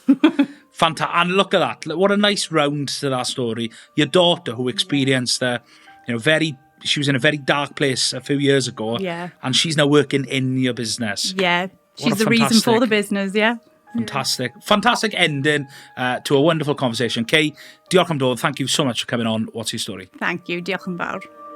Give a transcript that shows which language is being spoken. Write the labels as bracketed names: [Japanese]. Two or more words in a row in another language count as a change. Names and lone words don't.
[English] Fantastic. And look at that. What a nice round to that story. Your daughter, who experienced she was in a very dark place a few years ago. Yeah. And she's now working in your business. Yeah. She's the reason for the business, yeah. Fantastic. Fantastic ending to a wonderful conversation. Kay, [Welsh] diolch am dod. [English] Thank you so much for coming on. What's Your Story? Thank you. [Welsh] Diolch yn fawr.